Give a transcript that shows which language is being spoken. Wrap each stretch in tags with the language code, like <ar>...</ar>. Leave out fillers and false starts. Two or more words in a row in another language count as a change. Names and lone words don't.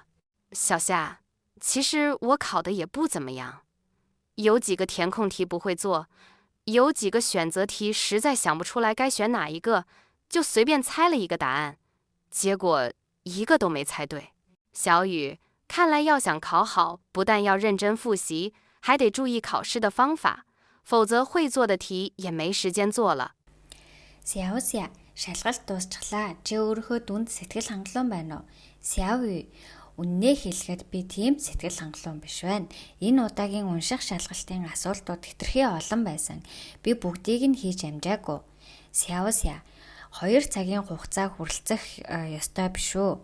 <zh>小夏，其实我考的也不怎么样，有几个填空题不会做，有几个选择题实在想不出来该选哪一个，就随便猜了一个答案，结果一个都没猜对。小雨，看来要想考好，不但要认真复习，还得注意考试的方法，否则会做的题也没时间做了。</zh> <mn>Сяося, шалгалт дуусчлаа. Чи өөрийнхөө дүнд сэтгэл хангалуун байна уу? Сяови, үннээ хэлэхэд би тийм сэтгэл хангалуун биш байна. Энэ удаагийн унших шалгалтын асуултууд хэтэрхий олон байсан. Би бүгдийг нь хийж амжаагүй. Сяося, 2 цагийн хугацаа хүрэлцэх ёстой биш үү?</mn>